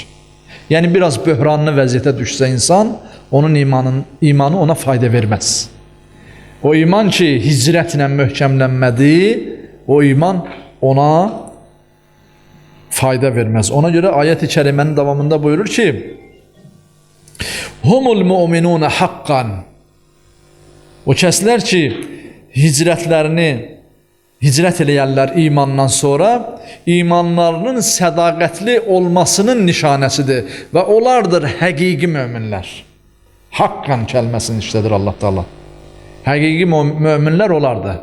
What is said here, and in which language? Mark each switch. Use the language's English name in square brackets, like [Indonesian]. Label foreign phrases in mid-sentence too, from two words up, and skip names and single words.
[Azerbaijani] Yəni biraz böhranlı vəziyyətə düşsə insan, onun imanı ona fayda verməz. O iman ki, hicrətlə möhkəmlənmədi, o iman ona fayda verməz. Ona görə ayət-i kərimənin davamında buyurur ki, [Arabic] هم المؤمنون حقا. [Azerbaijani] O kəslər ki, hicrət eləyərlər imandan sonra, imanlarının sədaqətli olmasının nişanəsidir və onlardır həqiqi möminlər. Haqqan kəlməsini işlədir Allah Teala. Həqiqi möminlər onlardır.